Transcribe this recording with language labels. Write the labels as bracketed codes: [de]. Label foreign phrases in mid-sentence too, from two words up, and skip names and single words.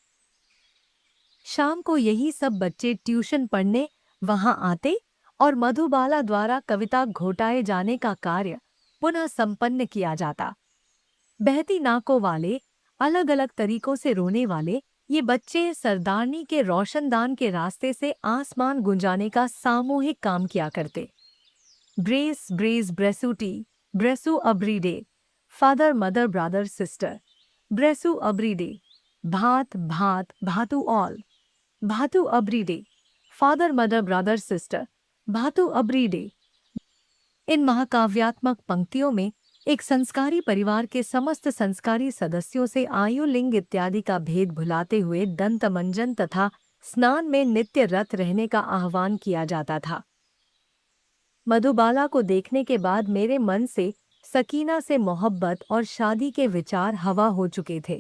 [hi] शाम को यही सब बच्चे ट्यूशन पढ़ने वहां आते और मधुबाला द्वारा कविता घोटाए जाने का कार्य पुनः संपन्न किया जाता। बहती नाकों वाले, अलग अलग तरीकों से रोने वाले ये बच्चे सरदारनी के रोशनदान के रास्ते से आसमान गुंजाने का सामूहिक काम किया करते। ब्रेस ब्रेस ब्रेसूटी, ब्रेसू अब्रीडे, [en] father mother brother sister, [hi] ब्रेसू अब्रीडे, भात भात भातू ऑल, भातू अब्रीडे, [en] father mother brother sister, [hi] भातू अब्रीडे। इन महाकाव्यात्मक पंक्तियों में एक संस्कारी परिवार के समस्त संस्कारी सदस्यों से आयु लिंग इत्यादि का भेद भुलाते हुए दंतमंजन तथा स्नान में नित्य रत रहने का आह्वान किया जाता था। मधुबाला को देखने के बाद मेरे मन से सकीना से मोहब्बत और शादी के विचार हवा हो चुके थे।